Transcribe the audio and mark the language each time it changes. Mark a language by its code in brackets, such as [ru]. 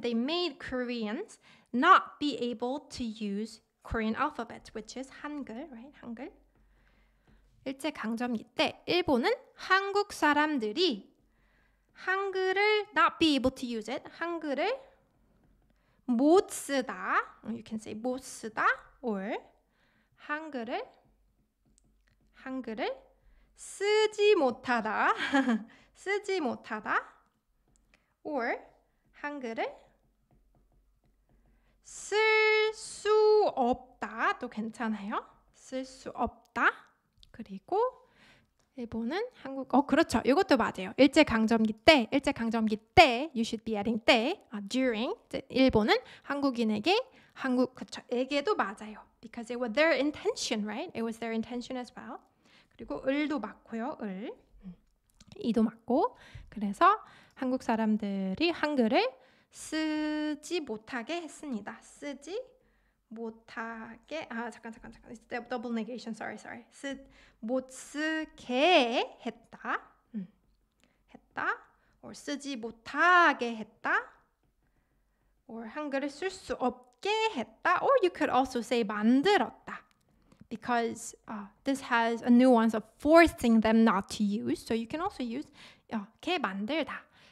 [en] They made Koreans not be able to use Korean alphabet, which is 한글, right? 한글. [ko] 일제강점기 때 일본은 한국 사람들이 한글을 [en] not be able to use it. [ko] 한글을 못 쓰다. [en] You can say [ko] 못 쓰다 [en] or [ko] 한글을 쓰지 못하다. 쓰지 못하다 or 한글을 쓸 수 없다도 괜찮아요. 쓸 수 없다. 그리고 일본은 한국 그렇죠. 이것도 맞아요. 일제강점기 때 [en] you should be adding [ko] 때 during 일본은 한국인에게 그쵸. 에게도 맞아요. [en] Because it was their intention, right? It was their intention as well. [ko] 그리고 을도 맞고요. 이도 맞고. 그래서 한국 사람들이 한글을 쓰지 못하게 했습니다. 쓰지 못하게 잠깐 [en] double negation. [ko] sorry. 못 쓰게 했다. or 쓰지 못하게 했다. or 한글을 쓸 수 없게 했다. [en] or you could also say 만들었다. Because this has a nuance of forcing them not to use. So you can also use 게 만들다.